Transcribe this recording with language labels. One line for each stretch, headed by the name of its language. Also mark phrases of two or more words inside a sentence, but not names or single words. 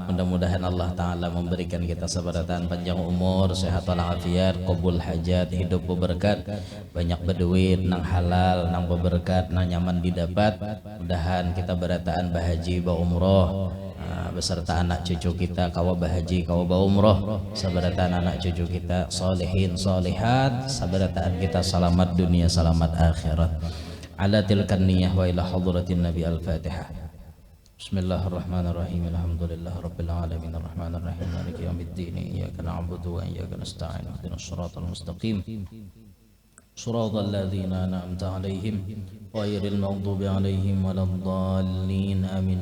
Banjar: Mudah-mudahan Allah Ta'ala memberikan kita sabaratan panjang umur, sehat walafiat, qabul hajat, hidup berberkat, banyak berduit, nang halal, nang berberkat, nang nyaman didapat. Mudahan kita berataan bahaji ba umroh beserta anak cucu kita, kawa bahaji kawa ba umroh, sabarataan anak cucu kita solehin solehat, sabarataan kita selamat dunia selamat akhirat.
Arabic: على تلك النية وإلى حضرة النبي الفاتحة. بسم الله الرحمن الرحيم. الحمد لله رب العالمين الرحمن الرحيم مالك يوم الدين إياك نعبد وإياك نستعين اهدنا الصراط المستقيم صراط الذين أنعمت عليهم غير المغضوب عليهم ولا الضالين آمين.